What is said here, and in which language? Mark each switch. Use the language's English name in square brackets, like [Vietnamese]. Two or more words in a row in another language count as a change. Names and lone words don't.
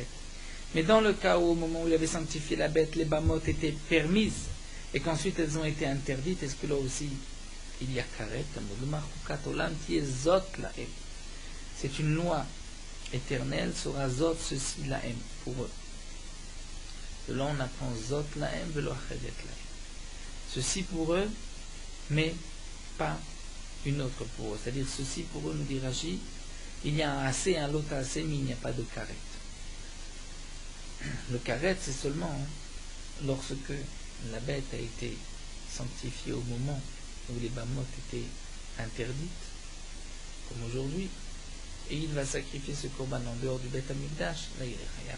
[French] Mais dans le cas où, au moment où il avait sanctifié la bête, les bamot étaient permises et qu'ensuite elles ont été interdites, est-ce que là aussi il y a karet? C'est une loi éternelle, sera zot ceci lahem pour eux. De là on apprend [Hebrew] זאת להם ולא אחרת להם. [French] Ceci pour eux, mais pas une autre pour eux. C'est-à-dire ceci pour eux, nous dit Rashi, il y a un assez, un lot assez, mais il n'y a pas de karet. Le karet, c'est seulement lorsque la bête a été sanctifiée au moment où les bamot étaient interdites, comme aujourd'hui, et il va sacrifier ce korban en dehors du Beth Amikdash, là il est chayav.